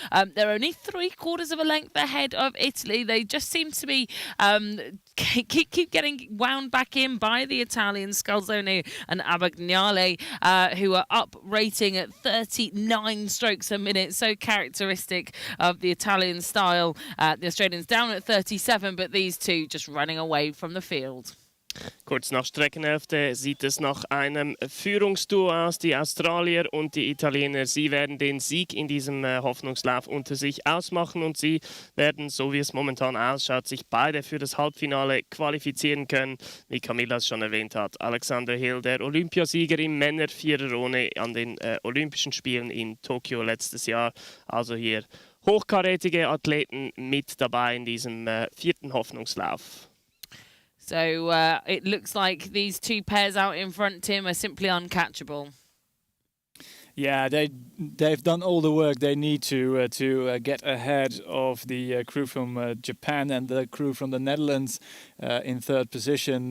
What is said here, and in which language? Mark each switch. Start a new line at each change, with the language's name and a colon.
English: They're only 3/4 of a length ahead of Italy. They just seem to be keep getting wound back in by the Italians, Scalzone and Abagnale, who are up rating at 39 strokes a minute. So characteristic of the Italian style. The Australians down at 37, but these two just running away from the field.
German: Kurz nach Streckenhälfte sieht es nach einem Führungsduo aus. Die Australier und die Italiener, sie werden den Sieg in diesem Hoffnungslauf unter sich ausmachen und sie werden, so wie es momentan ausschaut, sich beide für das Halbfinale qualifizieren können. Wie Camilla es schon erwähnt hat, Alexander Hill, der Olympiasieger im Männer-Viererrunde an den Olympischen Spielen in Tokio letztes Jahr. Also hier hochkarätige Athleten mit dabei in diesem 4. Hoffnungslauf.
English: So it looks like these two pairs out in front, Tim, are simply uncatchable. Yeah, they've done all the work they need to get ahead of the crew from Japan and the crew from the Netherlands in 3rd position.